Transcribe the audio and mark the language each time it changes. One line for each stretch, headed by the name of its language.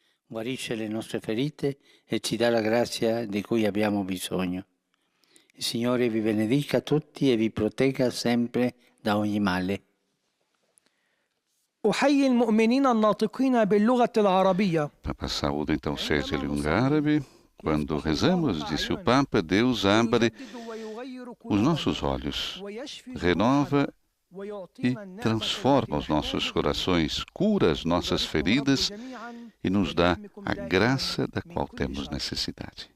Italian: guarisce le nostre ferite e ci dà la grazia di cui abbiamo bisogno. Il Signore vi benedica tutti e vi protegga sempre da ogni male.
Arabic: أحيي المؤمنين الناطقين باللغة العربية.
Portuguese: Papa saúda então os fiéis de língua árabe. Quando rezamos, disse o Papa, Deus abre os nossos olhos, renova e transforma os nossos corações, cura as nossas feridas e nos dá a graça da qual temos necessidade.